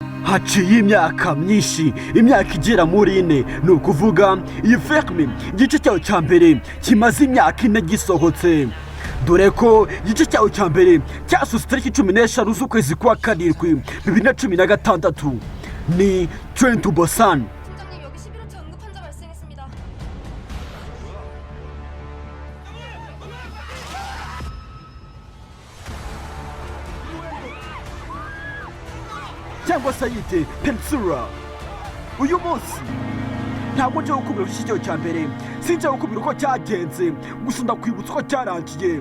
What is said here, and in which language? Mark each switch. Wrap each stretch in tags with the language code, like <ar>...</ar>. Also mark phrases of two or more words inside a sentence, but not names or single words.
<rw>haciye imyaka myinshi, imyaka igera muri 4, ni ukuvuga iyi filime igice cyayo cya mbere kimaze imyaka 4 gisohotse, dore ko igice cyayo cya mbere cyasohotse tariki 15 z'ukwezi kwa karindwi 2016. ni Train to Busan.</rw> <ko>팀장님, 여기 11호차 응급 환자 발생했습니다.</ko> <rw>cyangwa se yite Peninsula. uyu munsi ntabwo nje gukubira ku cyiciro cya mbere, sinjya gukubira uko cyagenze, gusa ndakwibutsa uko cyarangiye.</rw>